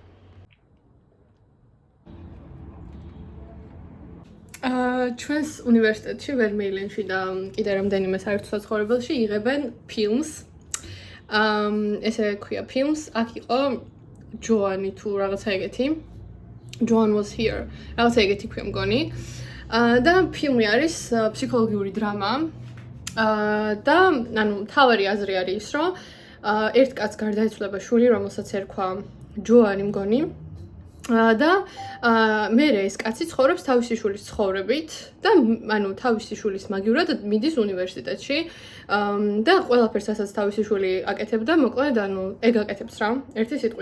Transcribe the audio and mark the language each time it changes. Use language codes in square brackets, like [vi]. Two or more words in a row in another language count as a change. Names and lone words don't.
[ka] ჩვენს უნივერსიტეტში ვერმეილენში და კიდე რამდენიმე საერთო საცხოვრებელში იღებენ ფილმს. ესე ქვია ფილმს, აქ იყო ჯოანი თუ რაღაცა ეგეთი. [en] John was here. [ka] რაღაცა ეგეთი ქვია მგონი. და ფილმი არის ფსიქოლოგიური დრამა. და ანუ თავარი აზრი არის ის, რომ ერთ კაცს გარდაეცვალა შვილი, რომელსაც ერქვა ჯოანი მგონი. და მერე ეს კაცი ცხოვრობს თავისი შვილის ცხოვრებით და ანუ თავისი შვილის მაგივრად მიდის უნივერსიტეტში და ყველაფერს ასაც თავისი შვილი აკეთებდა, მოკლედ ანუ ეგ აკეთებს რა, ერთი სიტყვით.